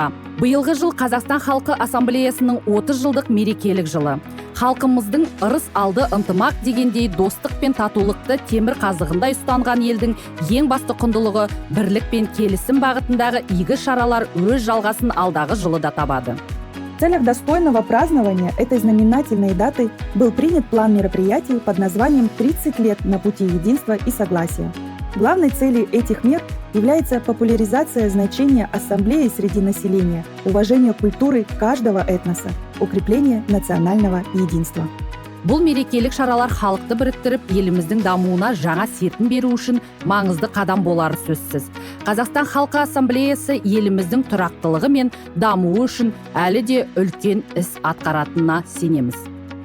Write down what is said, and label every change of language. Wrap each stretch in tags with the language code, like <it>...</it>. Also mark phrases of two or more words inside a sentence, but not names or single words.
<kk>Биылғы жыл Қазақстан Халқы Ассамблеясының 30 жылдық мерекелік жылы. Халқымыздың ырыс алды ынтымақ дегендей достық пен татулықты темір қазығындай ұстанған елдің ең басты құндылығы бірлік пен келісім бағытындағы игі шаралар өз жалғасын алдағы жылы да табады.</kk> <ru>В целях достойного празднования этой знаменательной даты был принят план мероприятий под названием «30 лет на пути единства и согласия». Главной целью этих мер является популяризация значения ассамблеи среди населения, уважение культуры каждого этноса, укрепление национального единства.</ru> <kk>Бұл мерекелік шаралар халықты біріктіріп, еліміздің дамуына жаңа серпін беру үшін маңызды қадам болары сөзсіз. Қазақстан Халқы Ассамблеясы еліміздің тұрақтылығы мен дамуы үшін әлі де үлкен іс атқаратынына сенеміз.</kk>